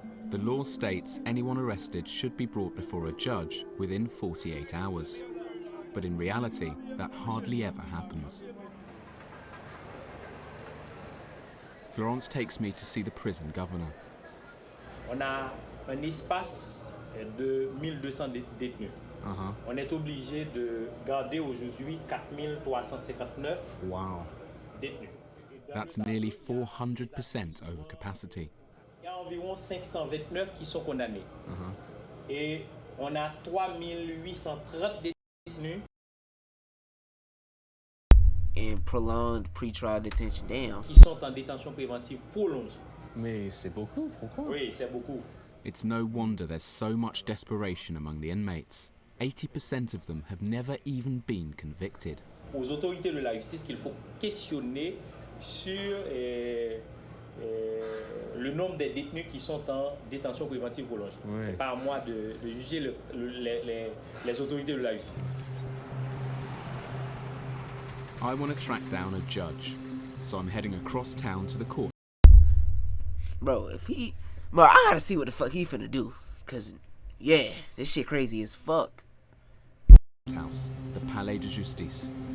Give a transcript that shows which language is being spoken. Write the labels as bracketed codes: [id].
[en] The law states anyone arrested should be brought before a judge within 48 hours. But in reality, that hardly ever happens. Florence takes me to see the prison governor. [fr] On a un espace de 1200 détenus. On est obligé de garder aujourd'hui 4359 détenus. [en] That's nearly 400% over capacity. [fr] Il y a environ 529 qui sont condamnés. Et on a 3830 détenus. [en] And prolonged pre-trial detention, damn. [fr] Qui sont en détention préventive prolongée. Mais c'est beaucoup, pourquoi? Oui, c'est beaucoup. [en] It's no wonder there's so much desperation among the inmates. 80% of them have never even been convicted. [fr] Aux autorités de la justice qu'il faut questionner sur le nombre des détenus qui sont en détention préventive prolongée. Oui. C'est pas à moi de juger les autorités de la justice. [en] I want to track down a judge, so I'm heading across town to the court. Bro, I gotta see what the fuck he finna do, cause yeah, this shit crazy as fuck. House, the Palais de Justice.